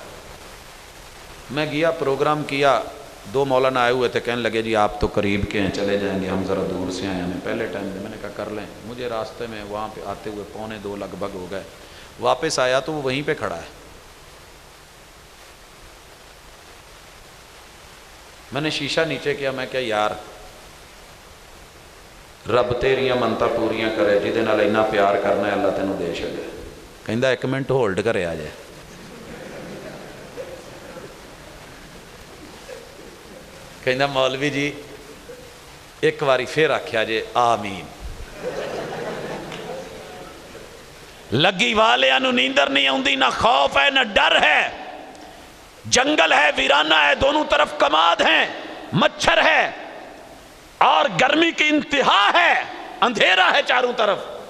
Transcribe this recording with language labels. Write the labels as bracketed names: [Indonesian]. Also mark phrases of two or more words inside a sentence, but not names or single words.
[Urdu] میں گیا، پروگرام کیا، 2 مولانا آئے ہوئے تھے، کہنے لگے جی آپ تو قریب کے ہیں، چلے جائیں گے، ہم ذرا دور سے آئے ہیں. پہلے ٹائم میں نے کہا کر لیں. مجھے راستے میں وہاں پہ آتے ہوئے 1:45 لگ بھگ ہو گئے. واپس آیا تو وہ وہیں پہ کھڑا ہے. میں نے شیشہ نیچے کیا، [Punjabi] میں کیا یار رب تیریاں منتا پوریاں کرے، جہدے نال اتنا پیار کرنا ہے اللہ تینوں دے چھڑے. کہندا 1 منٹ ہولڈ کرے آ جائے. کہندا مولوی جی ایک باری پھر آکھیا جے آمین. لگی والے انو نیندر نہیں آؤندی، [Urdu] نہ خوف ہے نہ ڈر ہے، جنگل ہے، ویرانہ ہے، دونوں طرف کماد ہیں، مچھر ہے اور گرمی کی انتہا ہے، اندھیرا ہے چاروں طرف.